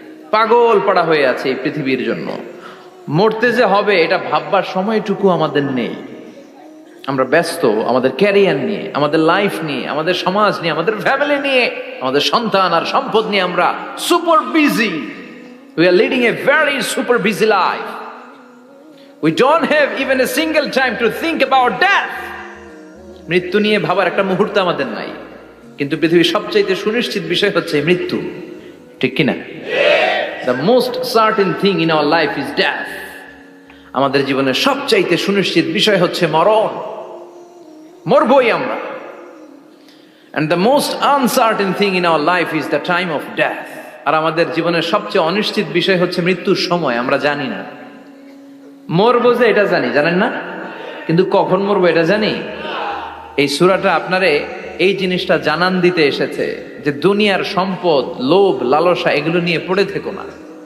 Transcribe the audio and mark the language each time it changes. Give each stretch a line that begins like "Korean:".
Bangla: পাগল পাড়া হয়ে আছে এই পৃথিবীর জন্য। মরতে যে হবে এটা ভাববার সময়টুকু আমাদের নেই। আমরা ব্যস্ত আমাদের ক্যারিয়ার নিয়ে, আমাদের লাইফ নিয়ে, আমাদের সমাজ নিয়ে, আমাদের ফ্যামিলি নিয়ে, আমাদের সন্তান আর সম্পদ নিয়ে আমরা super busy.
English: We are leading a very super busy life. We don't have even a single time to think about death.
Bangla: মৃত্যু নিয়ে ভাবার একটা মুহূর্ত আমাদের নাই। কিন্তু পৃথিবীর সবচাইতে সুনিশ্চিত বিষয় হচ্ছে মৃত্যু, ঠিক কিনা?
English: The most certain thing in our life is death.
Bangla: আমাদের জীবনের সবচাইতে সুনিশ্চিত বিষয় হচ্ছে মরণ, মরবই আমরা।
English: And the most uncertain thing in our life is the time of death.
Bangla: আর আমাদের জীবনের সবচেয়ে অনিশ্চিত বিষয় হচ্ছে মৃত্যুর সময়। আমরা জানি না মরবো, যে এটা জানি, জানেন না? কিন্তু কখন মরবো এটা জানি। এই সূরাটা আপনারে এই জিনিসটা জানান দিতে এসেছে যে দুনিয়ার সম্পদ, লোভ, লালসা এগুলো নিয়ে পড়ে থেকো না।